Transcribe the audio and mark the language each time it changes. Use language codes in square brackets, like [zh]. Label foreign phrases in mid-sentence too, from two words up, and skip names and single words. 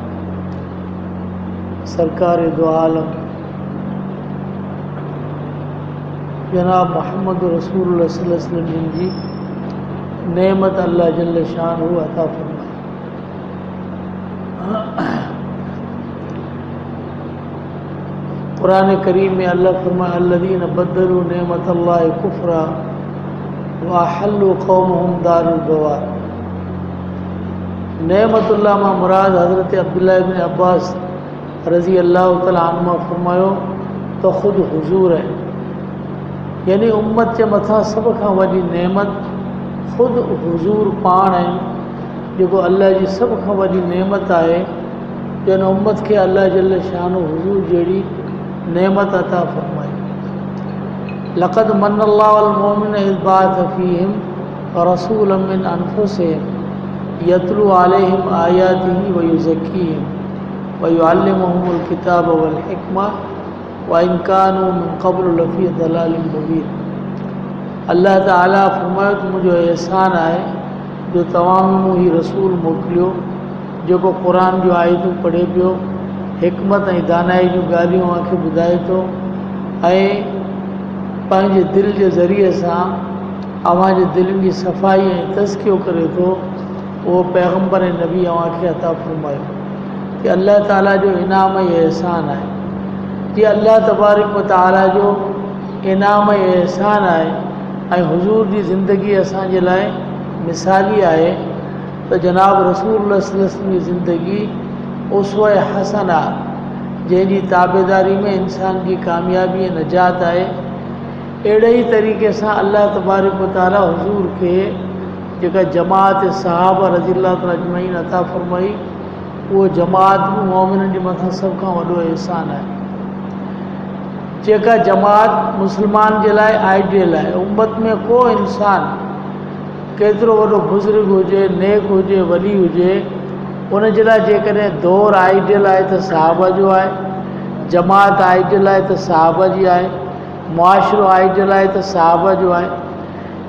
[sd] सरकार दो आलम जनाब मोहम्मद रसूलुल्लाह सल्लल्लाहु अलैहि वसल्लम जी नेमत अल्लाह जल्ल शान अता फरमाए। कुरान करीम में अल्लाह फरमाए [ar] الذين بدلوا نعمة الله كفرا وأحلوا قومهم دار البوار. [sd] नेमतुल्लाह मां मुराद हज़रत अब्दुल्लाह इब्न अब्बास रज़ी अल्लाह तआला अन्हुमा फरमायो तो ख़ुद हुजूर है यानी उम्मत के मथा सब खां वॾी नेमत ख़ुद हुजूर पाण आहिनि जेको अल्लाह जी सब खां वॾी नेमत आहे जन उम्मत के अल्लाह जल्ल शानो हुजूर जहिड़ी नेमत अता फरमाई। [ar] لقد من الله على المؤمنين إذ بعث فيهم رسولا من أنفسهم يتلو عليهم آياته ويزكيهم ويعلمهم الكتاب والحكمة وإن كانوا من قبل لفي ضلال مبين. [sd] अल्लाह ताला फरमायो त मुंहिंजो एहसान आहे जो तव्हां में मूं हीउ रसूल मोकिलियो जेको क़ुरान जूं आयतूं पढ़े पियो हिकमत ऐं दानाई जूं ॻाल्हियूं असांखे ॿुधाए थो ऐं पंहिंजे दिलि जे ज़रिए सां अव्हांजे दिलनि जी सफ़ाई ऐं तज़कियो करे थो, उहो पैगम्बर ऐं नबी अव्हांखे अता फ़रमायो कि अल्लाह ताला जो इनाम ऐं एहसान आहे। जी अल्लाह तबारक व तआला जो इनाम ऐं एहसान आहे ऐं हुज़ूर जी ज़िंदगी असांजे लाइ मिसाली आहे त जनाब रसूल सल्लल्लाहु अलैहि वसल्लम जी ज़िंदगी उसवा हसन आहे, जंहिंजी ताबेदारी में इंसान जी कामयाबी ऐं नजात आहे। अहिड़े ई तरीक़े सां अल्लाह तबारक व तआला हुज़ूर खे जेका जमात सहाबा रज़ियल्लाहु तआला अजमईन अता फ़रमाई, उहो जमात बि मोमिननि जे मथां सभ खां वॾो एहसान आहे। जेका जमात मुस्लमान जे लाइ आइडियल आहे। उम्मत में को इंसान केतिरो वॾो बुज़ुर्ग हुजे, नेक हुजे, वली हुजे, उन जे लाइ जेकॾहिं दौर आइडियल आहे त सहाबा जो आहे, जमात आइडियल आहे त सहाबा जी आहे, मुआशिरो आइडियल आहे त सहाबा जो आहे।